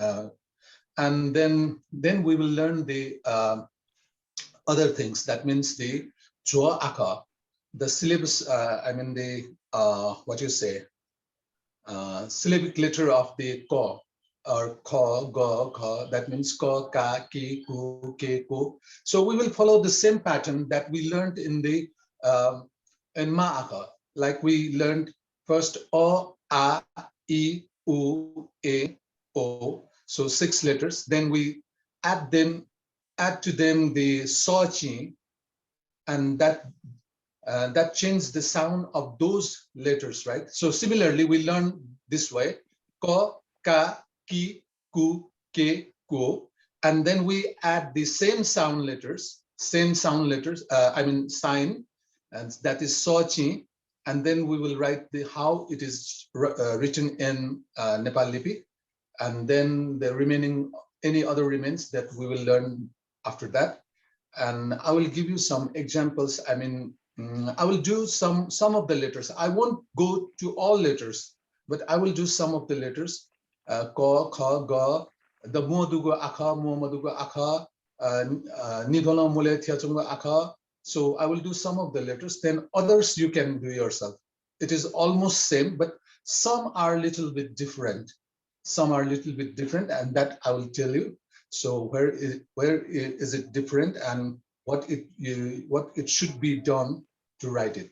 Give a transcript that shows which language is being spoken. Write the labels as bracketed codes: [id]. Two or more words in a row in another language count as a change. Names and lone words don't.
[en] And then we will learn the other things. That means the jua aka, the syllabus. I mean the what you say, syllabic letter of the ko or ko, go, ka. That means ko, ka, ki, ku, ke, ko. So we will follow the same pattern that we learned in the in ma aka. Like we learned first o, a, I, u, e, o. So 6 letters. Then we add to them the sochi, and that changed the sound of those letters, right? So similarly, we learn this way: ko, ka, ki, ku, ke, ko, and then we add the same sound letters. I mean sign, and that is sochi, and then we will write how it is written in Nepal lipi. And then the remaining, any other remains that we will learn after that. And I will give you some examples. I mean, I will do some of the letters. I won't go to all letters, but I will do some of the letters. Ko, kha, ga, the modugo akha, momadugo akha, nidhola mule thiachunga akha. So I will do some of the letters. Then others you can do yourself. It is almost same, but some are a little bit different. Some are a little bit different, and that I will tell you. So where is it different, and what it should be done to write it.